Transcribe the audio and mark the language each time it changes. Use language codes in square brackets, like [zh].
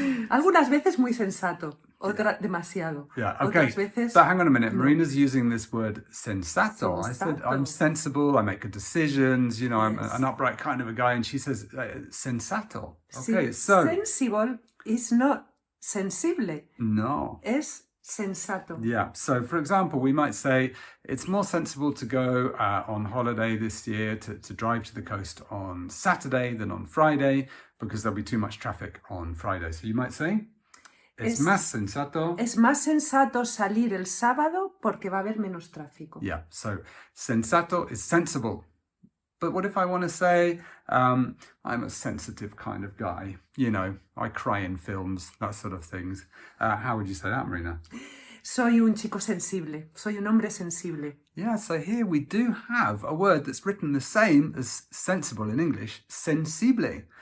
[es] Algunas veces muy sensato, otras demasiado. [en] Yeah, okay. [es] Otras veces... [en] But hang on a minute, Marina's using this word sensato. I said, I'm sensible, I make good decisions, you know, I'm an upright kind of a guy, and she says, sensato. Okay, so... Sensible is not sensible. No. [es] Es sensato. [en] Yeah. So, for example, we might say it's more sensible to go on holiday this year, to drive to the coast on Saturday than on Friday because there'll be too much traffic on Friday. So you might say, [es] es más sensato. Es más sensato salir el sábado porque va a haber menos tráfico. [en] Yeah. So, sensato is sensible. But what if I want to say, I'm a sensitive kind of guy, you know, I cry in films, that sort of things. How would you say that, Marina? [es] Soy un chico sensible. Soy un hombre sensible. [en] Yeah, so here we do have a word that's written the same as sensible in English, sensible,